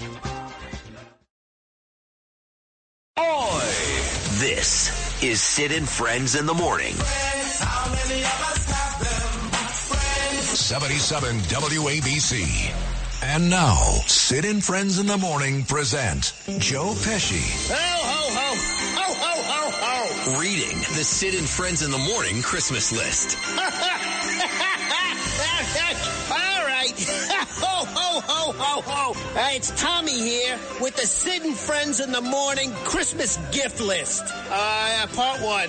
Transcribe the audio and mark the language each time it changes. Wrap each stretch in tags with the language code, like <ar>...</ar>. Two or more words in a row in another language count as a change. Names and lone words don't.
<en>Oi! This is Sid and Friends in the Morning. 77 WABC. And now, Sid and Friends in the Morning present Joe Pesci. Ho, ho, ho. Ho, ho, ho, ho. Reading the Sid and Friends in the Morning Christmas list. All right. Ho, ho, ho, ho, ho. It's Tommy here with the Sid and Friends in the Morning Christmas gift list. Part one.</en>